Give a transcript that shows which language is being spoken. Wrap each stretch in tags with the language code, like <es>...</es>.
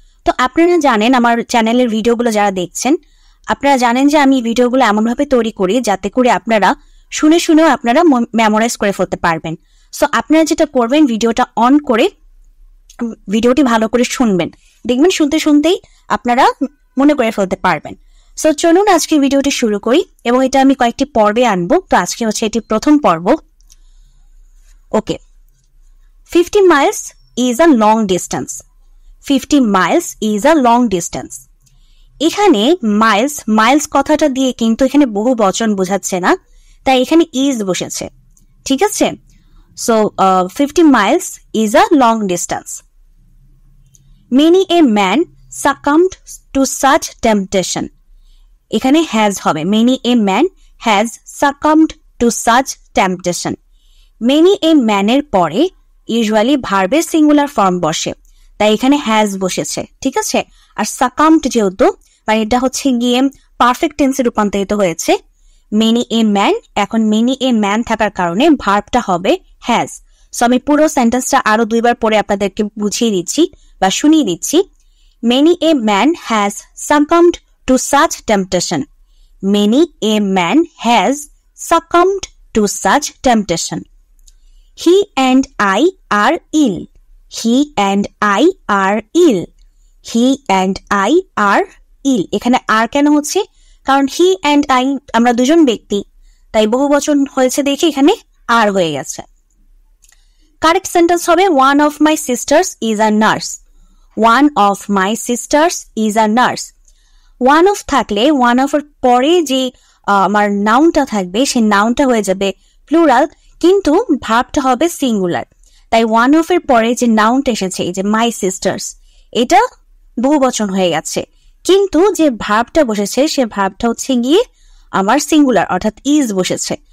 <bn>তো আপনারা জানেন, আমার চ্যানেলের ভিডিওগুলো যারা দেখছেন আপনারা জানেন যে আমি ভিডিওগুলো এমনভাবে তৈরি করি যাতে করে আপনারা শুনেও আপনারা মেমোরাইজ করে ফেলতে পারবেন। সো আপনারা যেটা করবেন, ভিডিওটা অন করে ভিডিওটি ভালো করে শুনবেন, দেখবেন শুনতে শুনতেই আপনারা মনে করে ফেলতে পারবেন। সো চলুন আজকে ভিডিওটি শুরু করি এবং এটা আমি কয়েকটি পর্বে আনবো। তো আজকে হচ্ছে এটি প্রথম পর্ব।</bn> <en>Okay, 50 miles is a long distance. 50 miles is a long distance.</en> <bn>এখানে মাইলস কথাটা দিয়ে কিন্তু এখানে বহু বচন বোঝাচ্ছে না, তাই এখানে ইজ বসেছে। ঠিক আছে? So</bn> <en>50 miles is a long distance. Many a man succumbed to such temptation.</en> <bn>এখানে হ্যাজ হবে।</bn> <en>Many a man has succumbed to such temptation. Many a man</en> <bn>এর পরে ইউজুয়ালি ভার্বের সিঙ্গুলার ফর্ম বসে, তাই এখানে হ্যাজ বসেছে। ঠিক আছে? আর সাকাম্ড যেহেতু মানে এটা হচ্ছে গিয়ে পারফেক্ট টেন্সে রূপান্তরিত হয়েছে।</bn> <en>many a man,</en> <bn>এখন মেনি এ ম্যান থাকার কারণে ভার্বটা হবে হ্যাজ। সো আমি পুরো সেন্টেন্সটা আরো দুইবার পরে আপনাদেরকে বুঝিয়ে দিচ্ছি বা শুনিয়ে দিচ্ছি।</bn> <en>Many a man has succumbed to such temptation. Many a man has succumbed to such temptation. He and I are ill. He and I are ill. He and I are ill.</en> <bn>এখানে আর কেন হচ্ছে? কারণ হি</bn> <en>and I</en> <bn>আমরা দুজন ব্যক্তি, তাই বহু বচন হয়েছে দেখে এখানে আর হয়ে গেছে। কারেক্ট সেন্টেন্স হবে</bn> <en>one of my sisters is a nurse. One of my sisters is a nurse. One of</en> <bn>থাকলে one of এর পরে যে আমার নাউনটা থাকবে সেই নাউনটা হয়ে যাবে প্লুরাল, কিন্তু ভার্বটা হবে সিঙ্গুলার। তাই ওয়ান অফ এর পরে যে নাউনটা এসেছে, এই যে মাই সিস্টার্স, এটা বহু বচন হয়ে গেছে, কিন্তু যে ভার্বটা বসেছে সে ভার্বটা হচ্ছে গিয়ে আমার সিঙ্গুলার, অর্থাৎ ইজ বসেছে।</bn>